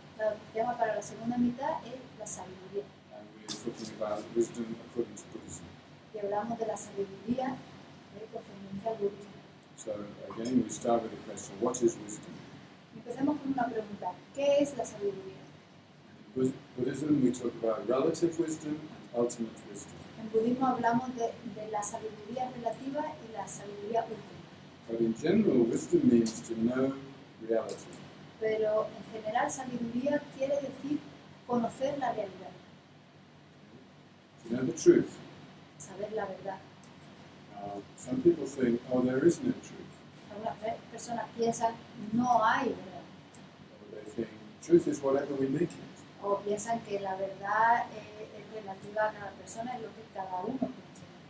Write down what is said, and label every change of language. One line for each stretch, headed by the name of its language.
Spanish: El tema para la segunda mitad es la sabiduría.
English: And we're talking about wisdom according to Buddhism.
Spanish: Y hablamos de la sabiduría concerniente al budismo.
English: So again, we start with the question, what is wisdom?
Spanish: Empecemos con una pregunta. ¿Qué es la sabiduría?
English: In Buddhism, we talk about relative wisdom and ultimate wisdom.
Spanish: En budismo hablamos de la sabiduría relativa y la sabiduría última.
English: But in general, wisdom means to know reality.
Spanish: Pero en general, sabiduría quiere decir conocer la realidad,
English: To know the truth.
Spanish: saber la verdad.
English: Some people think, oh, there is no truth.
Spanish: Algunas personas piensan no hay verdad,
English: Or they think, truth is whatever we make it.
Spanish: o piensan que la verdad es relativa a cada persona, es lo que cada uno piensa.